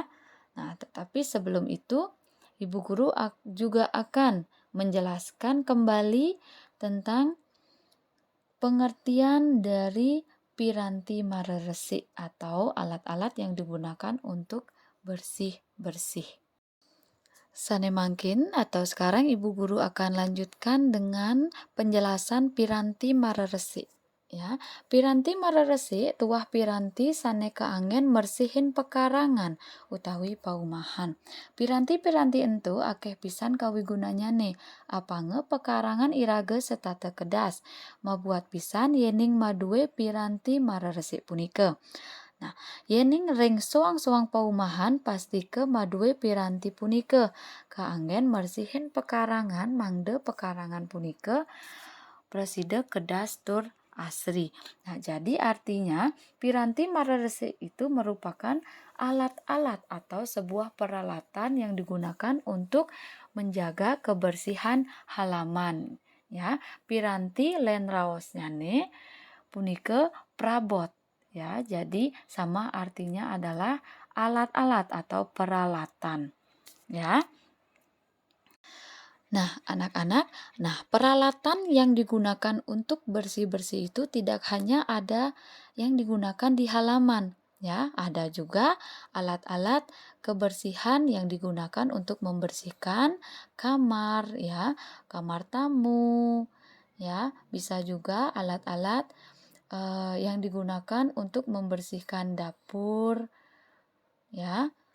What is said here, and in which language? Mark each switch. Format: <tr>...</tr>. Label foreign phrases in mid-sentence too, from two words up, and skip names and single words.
<id>Nah, tetapi sebelum itu Ibu Guru juga akan menjelaskan kembali tentang pengertian dari</id> <ban>piranti mareresi</ban> <id>atau alat-alat yang digunakan untuk bersih-bersih.</id> <ban>Sane mangkin</ban> <id>atau sekarang Ibu Guru akan lanjutkan dengan penjelasan</id> <ban>piranti mareresi. Ya, piranti mareresi tuah piranti sane kaangen mersihin pekarangan utawi paumahan. Piranti-piranti ento akeh pisan kawigunanya nih. Apange pekarangan irage setata kedas. Mabuat pisan yening madue piranti mareresi punike. Nah, yening ring soang-soang paumahan pasti ke madue piranti punike. Kaanggen mersihin pekarangan mangde pekarangan punike preside kedas tur asri.</ban> <id>Nah, jadi artinya</id> <ban>piranti mareresi</ban> <id>itu merupakan alat-alat atau sebuah peralatan yang digunakan untuk menjaga kebersihan halaman. Ya,</id> <ban>piranti len raosnyane punike prabot.</ban> <id>Ya, jadi sama artinya adalah alat-alat atau peralatan. Ya. Nah, anak-anak, peralatan yang digunakan untuk bersih-bersih itu tidak hanya ada yang digunakan di halaman, ya, ada juga alat-alat kebersihan yang digunakan untuk membersihkan kamar, ya, kamar tamu, ya, bisa juga alat-alat yang digunakan untuk membersihkan dapur, ya.</id>